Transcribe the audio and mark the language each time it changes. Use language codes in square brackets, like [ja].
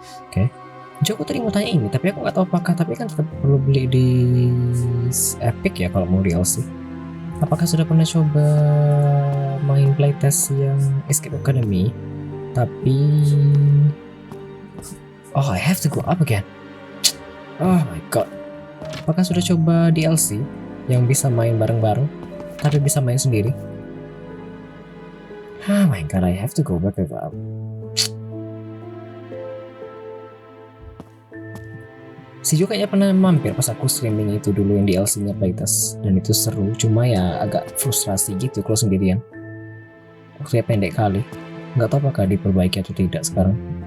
[id] Oke. Jo, aku tadi mau tanya ini, tapi aku nggak tahu apakah tapi kan tetap perlu beli di Epic ya kalau mau DLC. Apakah sudah pernah coba main playtest yang Escape Academy? Tapi [en] I have to go up again. Oh my god. [id] Apakah sudah coba DLC yang bisa main bareng-bareng tapi bisa main sendiri? [en] Oh my god, I have to go back up. [id] Si Jo kayaknya pernah mampir pas aku streaming itu dulu yang DLC-nya playtest, dan itu seru, cuma ya agak frustrasi gitu kalau sendirian. Waktunya pendek kali, nggak tahu apakah diperbaiki atau tidak sekarang.